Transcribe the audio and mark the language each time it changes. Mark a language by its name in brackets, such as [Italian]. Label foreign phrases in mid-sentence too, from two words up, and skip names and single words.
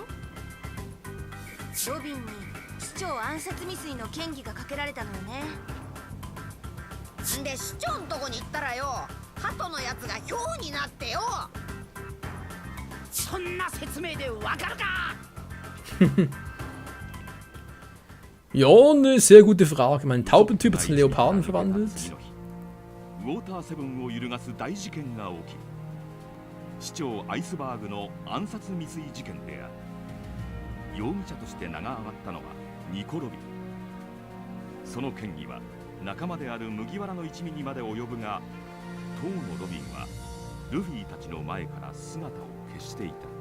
[Japanese] ロビンに市長暗殺未遂の嫌疑がかけられたのよね。んで市長んとこに行ったらよ、鳩のやつがヒョウになってよ。そんな説明でわかるか [German] Ja, eine sehr gute Frage. Mein Taubentyp hat sich in Leoparden verwandelt. [Japanese] ウォーターセブンを揺るがす大事件が起き、市長アイスバーグの暗殺未遂事件である。容疑者として名が挙がったのはニコ・ロビン。その嫌疑は仲間である麦わらの一味にまで及ぶが、当のロビンはルフィたちの前から姿を消していた。